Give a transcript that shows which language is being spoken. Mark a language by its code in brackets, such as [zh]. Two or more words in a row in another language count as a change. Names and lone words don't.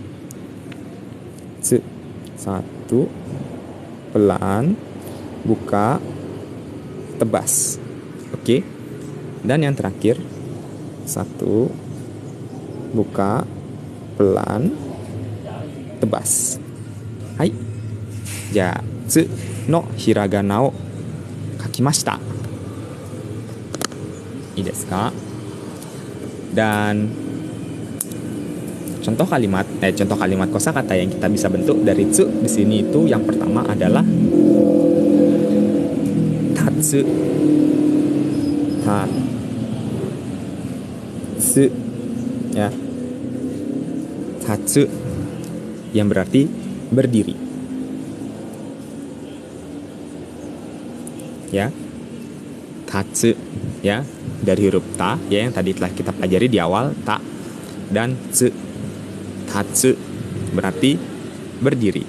[id] 1 pelan, buka, tebas. Oke. Dan yang terakhir 1 buka, pelan, tebas. [ja] Hai. Ja, tsu no hiragana o kakimashita. Ii desu ka? [id] Dan contoh kalimat kosakata yang kita bisa bentuk dari tsu di sini itu yang pertama adalah tatsu. Tatsu ya. Tatsu yang berarti berdiri. Ya. Tatsu ya, dari huruf ta ya, yang tadi telah kita pelajari di awal, ta dan tsu. Tatsu berarti berdiri.